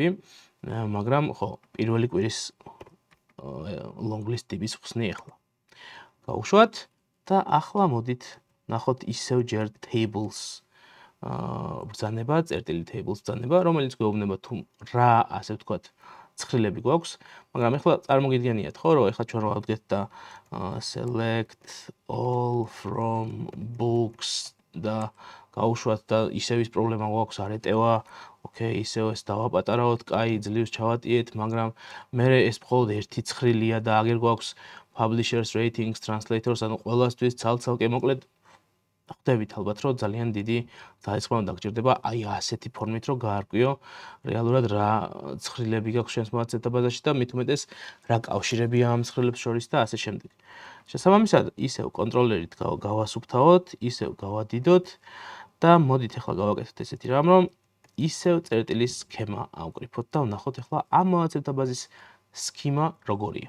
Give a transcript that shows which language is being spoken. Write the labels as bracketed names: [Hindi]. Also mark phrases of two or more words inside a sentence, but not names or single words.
[Georgian] მაგრამ ხო პირველი კვირის long list DB-ს ხსნი ახლა. გავუშვათ და ახლა მოდით ნახოთ ისევ ჯერ tables ბრძანება, წერტილი tables ბრძანება, რომელიც გვეუბნება თუ რა ასე ვთქვათ ცხრილები გვაქვს, მაგრამ ახლა წარმოგიდგენიათ ხო, რომ ახლა ჩვენ ვავდგეთ და [English] select all from books [Georgian] და გავუშვათ და ისევ ის პრობლემა გვაქვს არ ეტევა, ოკეი, ისევ ეს დავაპატარავოთ, კაი, ძლივს ჩავატიეთ, მაგრამ მე ეს მხოლოდ ერთი ცხრილია და აგერ გვაქვს [English] publishers ratings, translators, [Georgian] ანუ ყველასთვის ცალ-ცალკე მოკლედ ხვდებით ალბათ, რომ ძალიან დიდი ძალისხმევა უნდა გჭირდება აი ასეთი ფორმით, რომ გაარკვიო რეალურად რა ცხრილები გაქვს ჩვენს მონაცემთა ბაზაში და მით უმეტეს რა კავშირებია ამ ცხრილებს შორის და ასე შემდეგ. შესაბამისად, ისევ კონტროლერით გავასუფთავოთ, ისევ გავადიდოთ და მოდით ახლა გავაკეთოთ ესეთი რამ, რომ ისევ წერტილის სქემა ავკრიფოთ და ვნახოთ ახლა ამ მონაცემთა ბაზის სქემა როგორია.